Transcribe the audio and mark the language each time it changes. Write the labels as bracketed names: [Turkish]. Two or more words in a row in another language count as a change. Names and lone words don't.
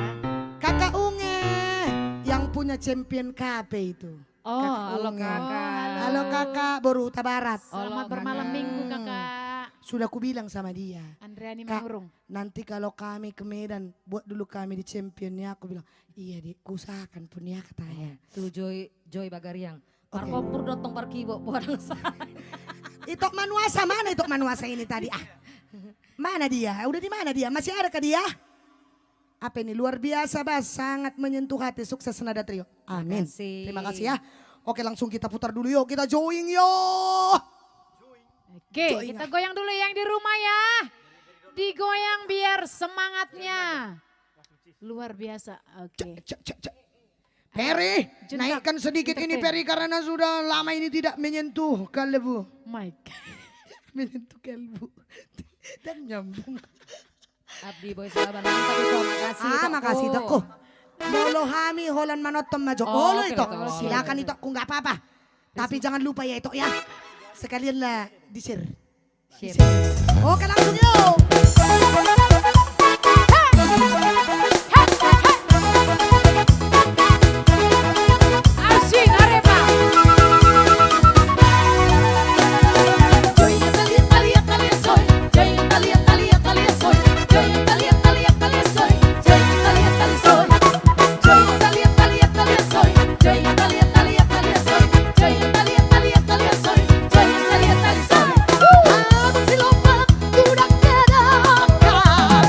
[Indonesian] Kakak Unge yang punya champion KP itu. Oh, halo Unge. kakak. Halo kakak, baru Huta Barat. Selamat bermalam minggu kakak. Sudah ku bilang sama dia. Andreani Kak, Manurung. nanti kalau kami ke Medan, buat dulu kami di championnya. Aku bilang, iya dik, ku usahakan pun ya katanya. [Batak Toba] Tuh Joy Bagariang. Parkopur dotong parkibo buat sa. [Indonesian] Itok Manuasa, mana Itok Manuasa ini tadi? Mana dia? Udah di mana dia? Masih ada ke dia? Apa ini? Luar biasa Bas, sangat menyentuh hati. Sukses Nada Trio. Amin. Kasih. Terima kasih ya. Oke langsung kita putar dulu yuk, kita join yuk. Oke, Join, kita goyang dulu yang di rumah ya. Digoyang biar semangatnya. Luar biasa. Oke. Peri, Junta, naikkan sedikit ini entertain. Peri karena sudah lama ini tidak menyentuh kalbu. Mike. Menyentuh kalbu. Dan nyambung. Abdi Boy Sahabat mantap itu. Makasih. Makasih Toko. [Batak Toba] Bolo hami holan manotom majo. [Indonesian] Oh, Bolo oke, itu. betul. Silakan itu aku nggak apa-apa. Tapi jangan lupa ya itu ya. Sekalian lah di-share. Share. Oke langsung yuk. Asin Arepa. [Spanish] Yo Italia, Italia, Italia soy. Yo Italia, Italia, Italia soy. Yo Italia, Italia, Italia soy. Yo Italia, Italia soy. Yo Italia, Italia, Italia soy. Yo Italia, Italia, Italia soy. Yo Italia, Italia, Italia soy. Yo Italia, Italia soy. Habang silopak, kudak kada ka.